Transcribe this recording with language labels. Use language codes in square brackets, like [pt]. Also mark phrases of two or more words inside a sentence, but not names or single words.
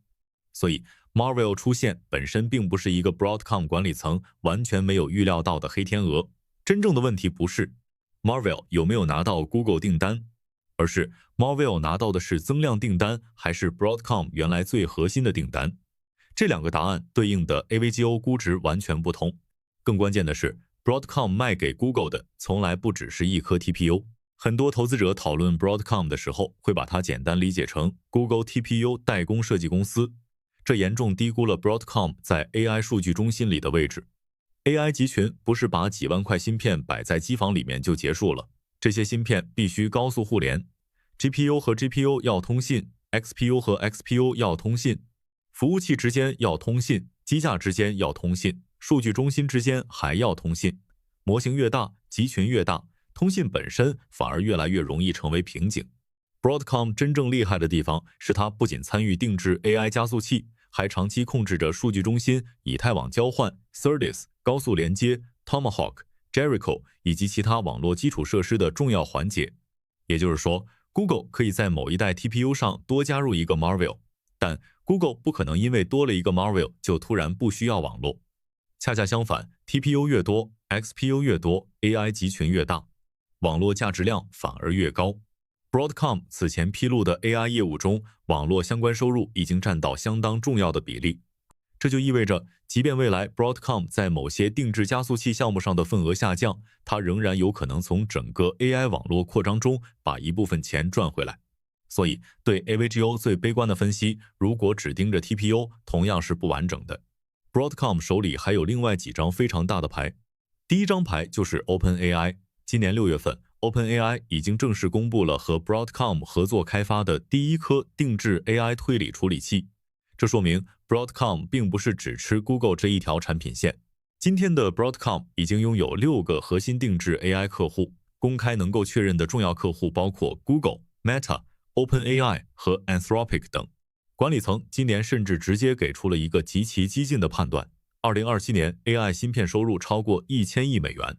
[zh] 所以 Marvell 出現本身並不是一個 Broadcom 管理層完全沒有預料到的黑天鵝。真正的問題不是 Marvell 有沒有拿到 Google 訂單，而是 Marvell 拿到的是增量訂單，還是 Broadcom 原來最核心的訂單。這兩個答案對應的 AVGO 估值完全不同。更關鍵的是 Broadcom 賣給 Google 的從來不只是一顆 TPU。很多投資者討論 Broadcom 的時候，會把它簡單理解成 Google TPU 代工設計公司，這嚴重低估了 Broadcom 在 AI 數據中心裡的位置。AI 集群不是把幾萬塊芯片擺在機房裡面就結束了，這些芯片必須高速互聯， GPU 和 GPU 要通信， XPU 和 XPU 要通信，服務器之間要通信，機架之間要通信，數據中心之間還要通信。模型越大，集群越大，通信本身反而越来越容易成為瓶頸。Broadcom 真正厲害的地方是它不僅參與定制 AI 加速器，還長期控制着數據中心、以太網交換、SerDes、高速連接、Tomahawk、Jericho 以及其他網絡基礎設施的重要環節。也就是說 ，Google 可以在某一代 TPU 上多加入一個 Marvell， 但 Google 不可能因為多了一個 Marvell 就突然不需要網絡。恰恰相反 ，TPU 越多 ，XPU 越多 ，AI 集群越大，網絡價值量反而越高。Broadcom 此前披露的 AI 業務中，網絡相關收入已經佔到相當重要的比例。這就意味着，即便未來 Broadcom 在某些定制加速器項目上的份額下降，它仍然有可能從整個 AI 網絡擴張中把一部分錢賺回來。所以，對 AVGO 最悲觀的分析，如果只盯着 TPU， 同樣是不完整的。Broadcom 手裡還有另外幾張非常大的牌。第一張牌就是 OpenAI。今年6月份 ，OpenAI 已經正式公布了和 Broadcom 合作開發的第一顆定制 AI 推理處理器。這說明 Broadcom 並不是只吃 Google 這一條產品線。今天的 Broadcom 已經擁有6個核心定制 AI 客戶，公開能夠確認的重要客戶包括 Google、Meta、OpenAI 和 Anthropic 等。管理層今年甚至直接給出了一個極其激進的判斷：2027年 AI 芯片收入超過1000億美元。